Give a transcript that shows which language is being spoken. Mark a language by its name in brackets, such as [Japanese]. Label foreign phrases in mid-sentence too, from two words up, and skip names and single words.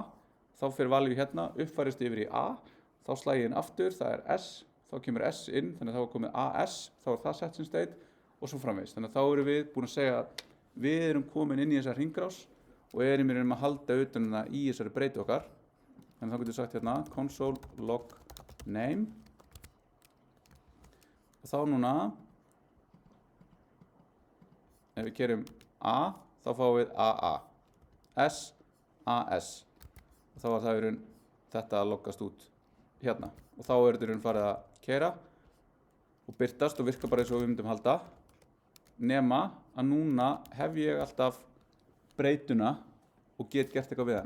[Icelandic] Þá fer value hérna, uppfærist yfir í A. Þá slæg ég inn aftur, það er S. Þá kemur S inn, þannig að þá er komið AS. Þá er það set sem state og svo framvegis. Þannig að þá erum við búin að segja að við erum komin inn í þessa hringrás og erum í raun að halda utan það í þessari breyti okkar. Þannig að þá getum við sagt hérna [English] console log name [Icelandic] og þá núna ef við gerum A þá fáum við AA S, AS og þá var það í raun þetta að loggast út hérna og þá er þetta í raun farið að keyra og birtast og virka bara eins og við myndum halda, nema að núna hef ég alltaf breytuna og get gert eitthvað við hana.